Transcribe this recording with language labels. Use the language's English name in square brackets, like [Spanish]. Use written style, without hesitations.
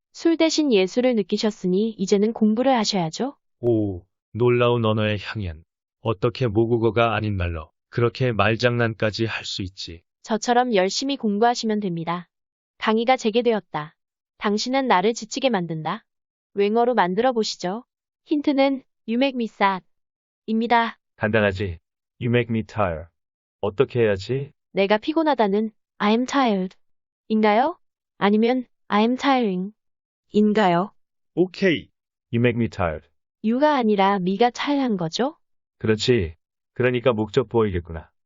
[Korean] 술 대신 예술을 느끼셨으니 이제는 공부를 하셔야죠. 오, 놀라운 언어의 향연. 어떻게 모국어가 아닌 말로 그렇게 말장난까지 할 수 있지? 저처럼 열심히 공부하시면 됩니다. 강의가 재개되었다. 당신은 나를 지치게 만든다. 웽어로 만들어 보시죠. 힌트는 [English] You make me sad [Korean] 입니다. 간단하지? [English] You make me tired. [Korean] 어떻게 해야지? 내가 피곤하다는 [English] I'm tired [Korean] 인가요? 아니면 [English] I'm tiring [Korean] 인가요? 오케이. [English] You make me tired. [Korean] you가 아니라 me가 tired한 거죠? 그렇지. 그러니까 목적 보이겠구나.